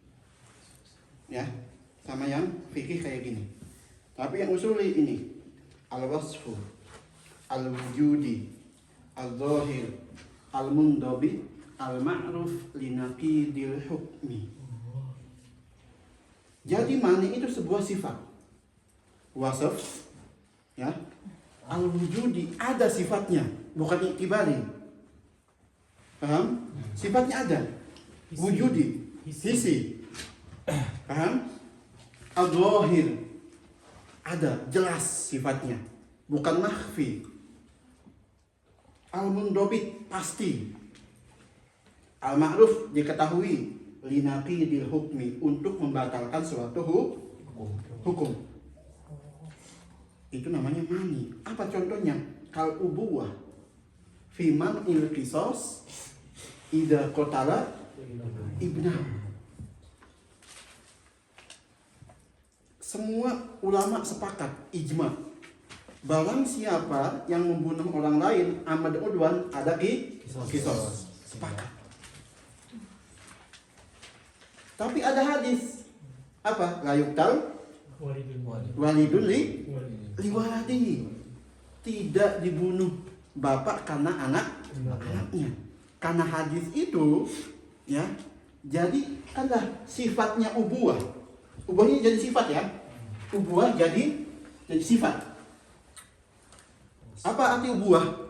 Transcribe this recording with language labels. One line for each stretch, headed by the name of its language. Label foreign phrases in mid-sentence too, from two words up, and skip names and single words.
Indonesian: ya, sama yang fikih kayak gini. Tapi yang
Arabic: usuli ini الوصف الوجودي الظاهر المنضبط, المعروف لنقيض الحكم.
Indonesian: Jadi mani itu sebuah sifat, wasf, ya. Al-wujudi ada sifatnya, bukan iktibari. Paham? Sifatnya ada.
Arabic: وجودي حسي. Paham?
Indonesian: Al-zahir ada, jelas sifatnya, bukan makhfi. Al-mundabit pasti. Al-ma'ruf diketahui,
Arabic: لنقيض الحكم
Indonesian: untuk membatalkan suatu hukum. Itu namanya mani. Apa contohnya?
Arabic: كالأبوة في منع القصاص إذا قتل ابنه.
Indonesian: Semua ulama sepakat, ijma, barang siapa yang membunuh orang lain
Arabic: عمدا عدوانا
Indonesian: ada qisas. Sepakat. Tapi ada hadis apa?
Arabic: لا يقتل والد بولده,
Indonesian: tidak dibunuh bapak karena anaknya. Karena hadis itu, ya, jadi kanlah sifatnya ubuah. Ubuahnya jadi sifat, ya. Ubuah jadi sifat. Apa arti ubuah?